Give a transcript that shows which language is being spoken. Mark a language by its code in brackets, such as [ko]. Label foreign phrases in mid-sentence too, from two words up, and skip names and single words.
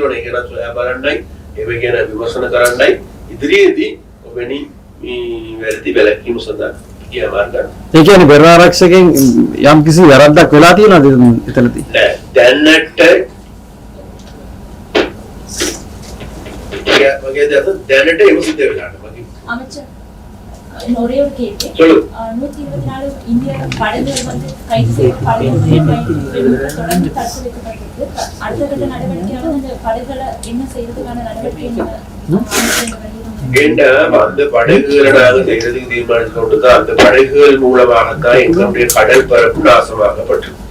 [si] ඒක නම් සොයා බලන්නයි ඒව ගැන විමර්ශන කරන්නයි ඉදිරියේදී ඔබෙනි මේ වැඩි බැලකීම සඳහා ක්‍රියාමාර්ග ගන්න. ඒ කියන්නේ වෙරළාරක්ෂකෙන් යම් කිසි වැරද්දක් වෙලා තියෙනවද එතනදී? නෑ දැනට දැනට ඒක සිද්ධ වෙලා නැහැ. [ta] அமைச்சர் ஒரே ஒரு கேள்வி. சொல்லு. 124 இந்திய படைகள் வந்து கைது செய்யப்பட்டு தொடர்ந்து தடுத்து வைக்கப்பட்டிருக்கு. அடுத்த கட்ட நடவடிக்கையாக இந்த படைகளை என்ன செய்யறதுக்கான நடவடிக்கை ஏண்டா அந்த படகுகளை நாங்கள் செய்யறதுக்கு தீர்மானித்து கொண்டுதான் அந்த படகுகள் மூலமாகத்தான் எங்களுடைய கடல் பரப்பு நாசமாக்கப்பட்டது.